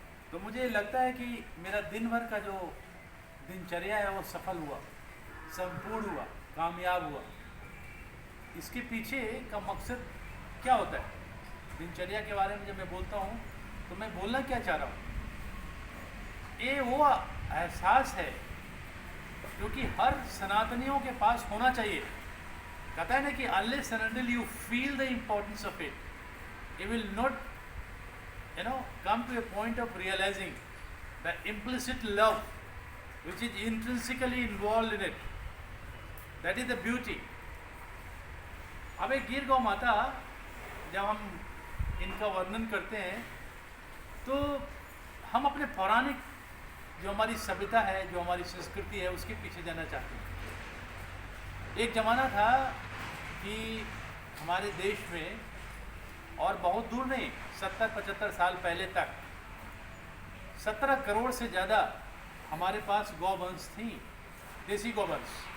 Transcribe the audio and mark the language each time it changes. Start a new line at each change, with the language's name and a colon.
Hindi: तो मुझे लगता है कि मेरा दिन भर का जो दिनचर्या है वो सफल हुआ, संपूर्ण हुआ, कामयाब हुआ। इसके पीछे का मकसद क्या होता है, दिनचर्या के बारे में जब मैं बोलता हूँ तो मैं बोलना क्या चाह रहा हूँ, ये वो एहसास है जो कि हर सनातनियों के पास होना चाहिए। कहता है ना कि
English: unless and until you feel the importance of it, you will not come to a point of realizing the implicit love which is intrinsically involved in it. That is the beauty.
Hindi: अब एक गिर गौ माता, जब हम इनका वर्णन करते हैं तो हम अपने पौराणिक जो हमारी सभ्यता है, जो हमारी संस्कृति है, उसके पीछे जाना चाहते हैं। एक ज़माना था कि हमारे देश में, और बहुत दूर नहीं, 70-75 साल पहले तक 17 करोड़ से ज़्यादा हमारे पास गौवंश थी, देसी गौवंश।